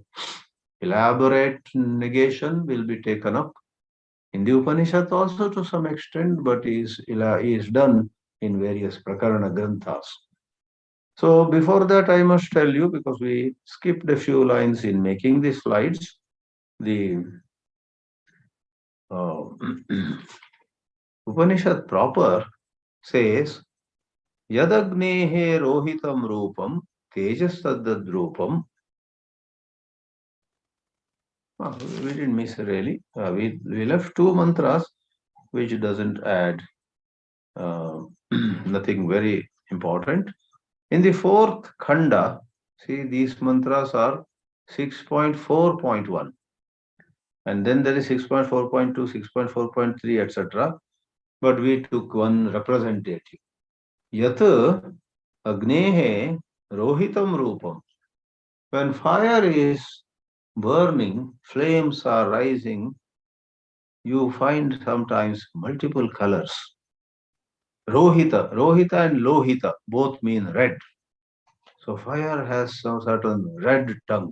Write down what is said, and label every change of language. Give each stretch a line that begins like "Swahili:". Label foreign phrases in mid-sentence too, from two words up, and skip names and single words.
English: Elaborate negation will be taken up in the Upanishad also to some extent, but is done in various
Sanskrit: Prakarana Granthas.
English: So before that, I must tell you, because we skipped a few lines in making the slides, the uh, Upanishad proper says,
Sanskrit: Yadagnehe rohitam rupam tejasadadrupam.
English: We didn't miss really. We left two mantras, which doesn't add nothing very important. In the fourth khanda, see, these mantras are 6.4.1. And then there is 6.4.2, 6.4.3, etc. But we took one representative.
Sanskrit: Yat agnehe rohitam rupam.
English: When fire is burning, flames are rising, you find sometimes multiple colors. Rohita and lohita both mean red. So fire has some certain red tongues.